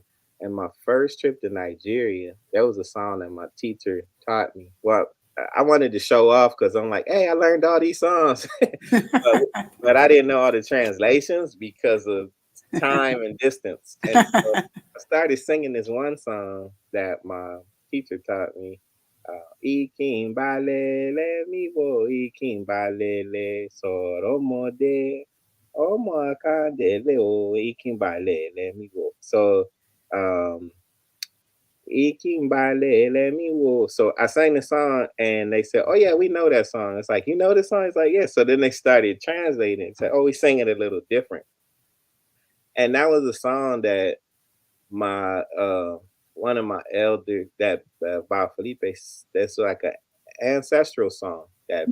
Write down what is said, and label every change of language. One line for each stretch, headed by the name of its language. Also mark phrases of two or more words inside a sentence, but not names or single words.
English: And my first trip to Nigeria, there was a song that my teacher taught me. Well, I wanted to show off because I'm like, hey, I learned all these songs. But I didn't know all the translations because of time and distance. And so I started singing this one song that my teacher taught me.
Yoruba: Ikimbalele mi wo ikimbalele soromode omo akandele o ikimbalele mi wo.
English: So um Ikimbale, let me walk. So I sang the song and they said, "Oh yeah, we know that song." It's like, "You know this song?" It's like, "Yeah." So then they started translating and said, "Oh, we sing it a little different." And that was a song that my one of my elders that about Felipe, that's like a ancestral song that